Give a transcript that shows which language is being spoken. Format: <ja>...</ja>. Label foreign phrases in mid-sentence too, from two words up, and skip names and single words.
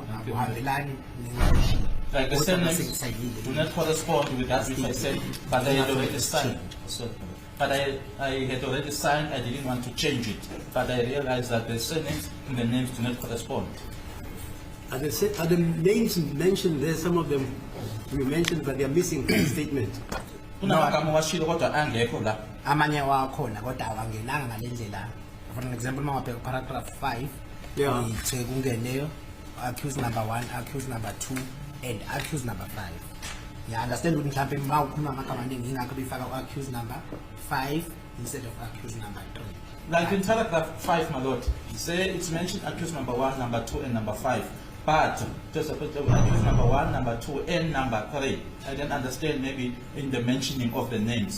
<en>like the surnames do not correspond with that which I said, but I had already signed. But I had already signed, I didn't want to change it. But I realized that the surnames and the names do not correspond. Are the names mentioned there, some of them we mentioned, but they are missing from the statement?</en> <zu>Amanye wakhona kodwa awangenanga ngalendlela.</zu> <en>For an example, mawabheka paragraph 5,</en> <zu>ithe kungeneyo</zu> <en>accused number 1, accused number 2, and accused number 5. Yeah, understand</en> <zu>ukuthi mhlawumbe uma ukhuluma amagama amaningi ingakho befaka</zu> <en>accused number 5 instead of accused number 3. Like in paragraph 5, my lord, say it's mentioned accused number 1, number 2, and number 5. But just accused number 1, number 2, and number 3. I don't understand maybe in the mentioning of the names.</en>